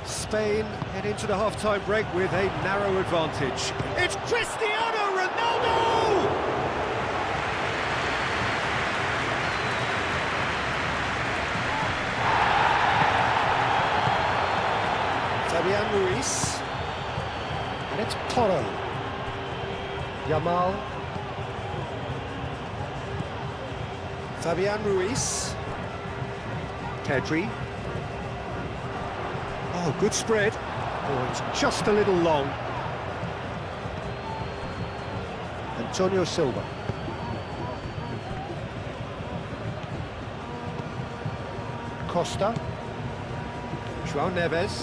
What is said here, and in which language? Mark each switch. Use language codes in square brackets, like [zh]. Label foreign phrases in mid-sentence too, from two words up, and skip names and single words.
[en] Spain head into the half-time break with a narrow advantage. It's Cristiano Ronaldo! Fabian Ruiz. And it's Porro. Yamal. Fabian Ruiz. Pedri. Oh, good spread. Oh, it's just a little long. Antonio Silva. Costa. João Neves.